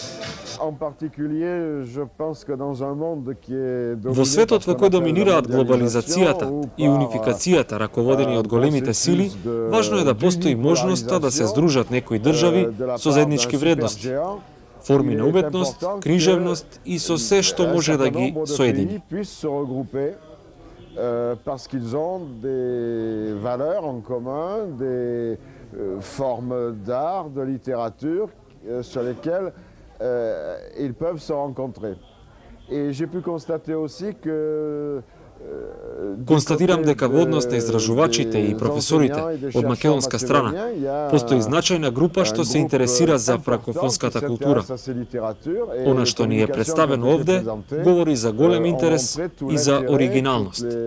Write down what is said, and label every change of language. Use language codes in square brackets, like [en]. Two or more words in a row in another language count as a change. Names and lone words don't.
[mk] Во светот во кој доминираат глобализацијата и унификацијата раководени од големите сили, важно е да постои можноста да се здружат некои држави со заеднички вредности, форми на уметност, книжевност и со се што може да ги соедини. [fr] Parce qu'ils ont des valeurs en commun, des formes d'art, de littérature sur lesquelles ils peuvent se rencontrer. Et j'ai pu constater aussi que [mk] Констатирам дека во однос на изражувачите и професорите од македонска страна постои значајна група што се интересира за франкофонската култура. Она што ни е представено овде говори за голем интерес и за оригиналност.